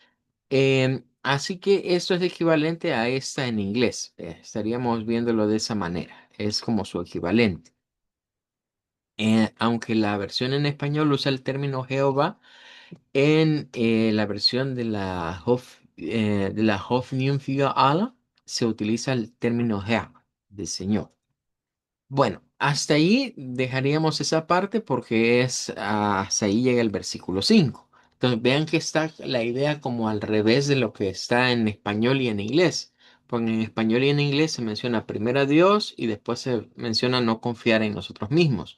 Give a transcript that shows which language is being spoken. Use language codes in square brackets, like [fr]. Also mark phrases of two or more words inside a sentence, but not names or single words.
[es] Así que esto es equivalente a esta en inglés. Estaríamos viéndolo de esa manera. Es como su equivalente. Aunque la versión en español usa el término Jehová, en la versión de la Hoffnung für alle se utiliza el término Herr, de Señor. Bueno, hasta ahí dejaríamos esa parte porque hasta ahí llega el versículo 5. Entonces vean que está la idea como al revés de lo que está en español y en inglés. Porque en español y en inglés se menciona primero a Dios y después se menciona no confiar en nosotros mismos.